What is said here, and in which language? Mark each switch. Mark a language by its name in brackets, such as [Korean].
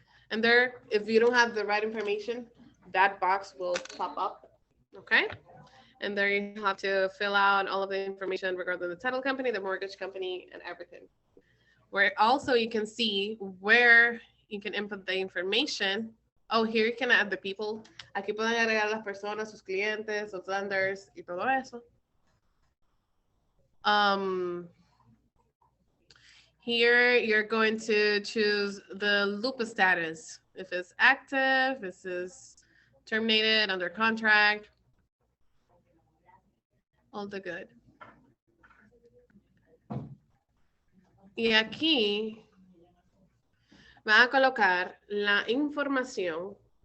[English] And there, if you don't have the right information, that box will pop up, okay? And there you have to fill out all of the information regarding the title company, the mortgage company, and everything. Where also you can see where you can input the information. Oh, here you can add the people. [Spanish] Aquí pueden agregar las personas, sus clientes, sus lenders, y todo eso. [English] Here you're going to choose the loop status. If it's active, this is terminated, under contract, all the good. [Spanish] Y aquí van a colocar la información.